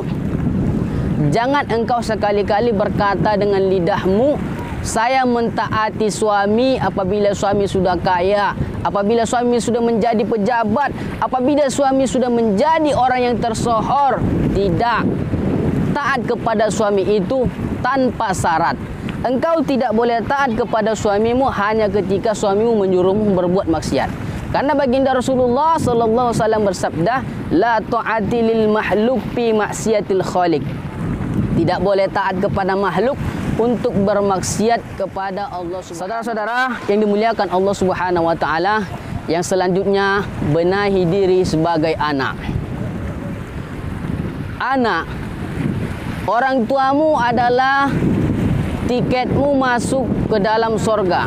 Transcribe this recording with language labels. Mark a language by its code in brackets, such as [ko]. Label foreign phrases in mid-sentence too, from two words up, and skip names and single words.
[id] Jangan engkau sekali-kali berkata dengan lidahmu, saya mentaati suami apabila suami sudah kaya, apabila suami sudah menjadi pejabat, apabila suami sudah menjadi orang yang tersohor. Tidak. Taat kepada suami itu tanpa syarat. Engkau tidak boleh taat kepada suamimu hanya ketika suamimu menyuruhmu berbuat maksiat. Karena baginda Rasulullah [ar] صلى الله عليه وسلم [id] bersabda, [ar] لا طاعة للمخلوق في معصية الخالق. [id] Tidak boleh taat kepada makhluk untuk bermaksiat kepada Allah. Saudara-saudara yang dimuliakan Allah [ar] سبحانه وتعالى, [id] yang selanjutnya benahi diri sebagai anak. Anak, orang tuamu adalah tiketmu masuk ke dalam sorga.